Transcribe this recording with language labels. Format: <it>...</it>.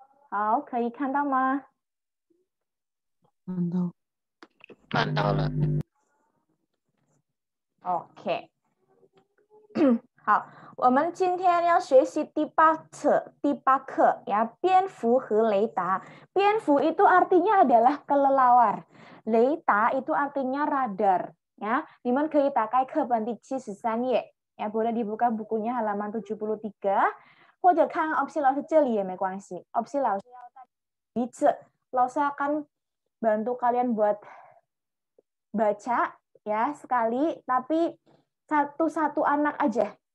<zh>好，可以看到吗？看到。看到了。 OK， 好，我们今天要学习第八课ya， 蝙蝠和雷达。蝙蝠</zh> <id>itu artinya adalah kelelawar.</id> <zh>雷达</zh> <id>itu artinya radar ya.</id> <zh>你们可以打开课本第73页 ya，</zh> <id>boleh dibuka bukunya halaman 73，</id> <zh>或者看 opsi 老师这里也没关系。</zh> <id>opsi</id> <zh>老师要在一次，老师</zh> <id>akan bantu kalian buat baca ya sekali, tapi satu-satu anak aja.</id>